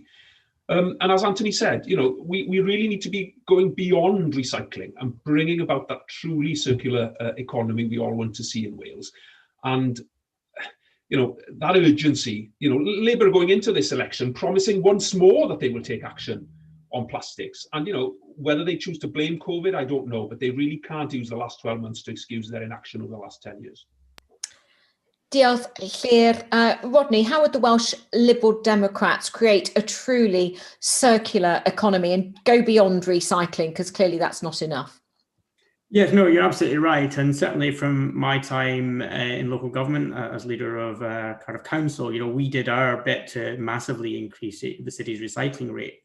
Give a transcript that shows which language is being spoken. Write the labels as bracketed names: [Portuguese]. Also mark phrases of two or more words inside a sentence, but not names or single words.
[English] And as Anthony said, we really need to be going beyond recycling and bringing about that truly circular economy we all want to see in Wales. And that urgency, Labour are going into this election promising once more that they will take action on plastics. And, whether they choose to blame COVID, I don't know, but they really can't use the last 12 months to excuse their inaction over the last 10 years. [Welsh] Diolch Llyr. [English] Rodney, how would the Welsh Liberal Democrats create a truly circular economy and go beyond recycling? Because clearly that's not enough. Yes, no, you're absolutely right. And certainly from my time in local government as leader of Cardiff Council, we did our bit to massively increase the city's recycling rate.